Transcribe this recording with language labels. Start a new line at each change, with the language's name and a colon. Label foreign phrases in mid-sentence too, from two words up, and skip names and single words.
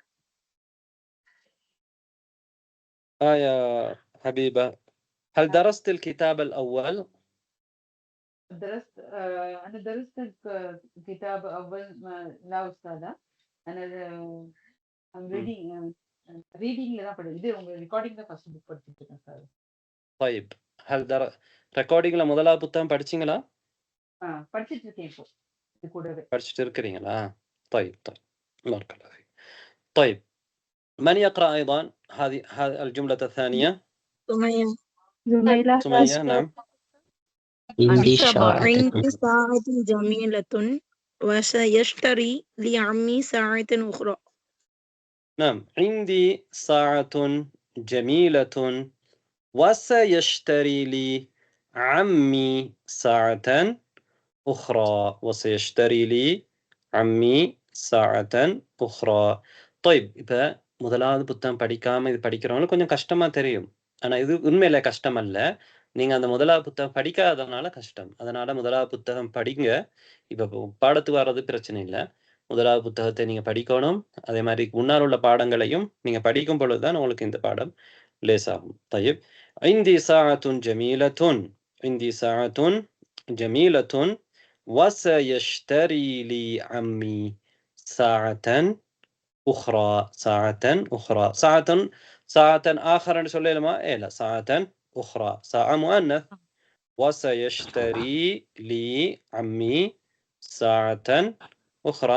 Arabic: يا حبيبة هل درست الكتاب الأول؟ أنا درست الكتاب أول لا أستاذة.
Tamil: أنا reading لنا படிச்சேன் இது உங்க recording தான்
English: first book
Tamil: படிச்சிருக்கேன் சார்
Arabic: طيب هل
Tamil: recordingல முதலாவது புத்தகம் படிச்சீங்களா படிச்சிட்டு இருக்கேன் இப்போ இது கூடவே படிச்சிட்டு இருக்கீங்களா
Arabic: طيب بارك الله فيك طيب من يقرأ أيضا هذه الجملة الثانية سمية نعم عندي ساعة جميلة وسيشتري لعمي ساعة أخرى نعم عندي ساعة جميلة وسيشتري لي عمي ساعة أخرى وسيشتري لي عمي ساعة أخرى.
Tamil: طيب இப்போ முதலாவது புத்தகம் படிக்காம இது படிக்கிறவங்களுக்கு கொஞ்சம் கஷ்டமா தெரியும். ஆனா இது உண்மையில கஷ்டம் அல்ல. நீங்க அந்த முதலாவது புத்தகம் படிக்காதனால கஷ்டம். அதனால முதலாவது புத்தகம் படிங்க. இப்ப பாடத்துக்கு வர்றது பிரச்சனை இல்ல. முதலாவது புத்தகத்தை நீங்க படிக்கணும். அதே மாதிரி முன்னால் உள்ள பாடங்களையும் நீங்க படிக்கும் பொழுதுதான் உங்களுக்கு இந்த பாடம் லேசாகும்.
Arabic: طيب عندي ساعة جميلة عندي ساعة جميلة وسيشتري لي عمي ساعة أخرى ساعة أخرى ساعة آخر نسولي لما إيه لا ساعة أخرى ساعة مؤنث وسيشتري لي عمي ساعة أخرى.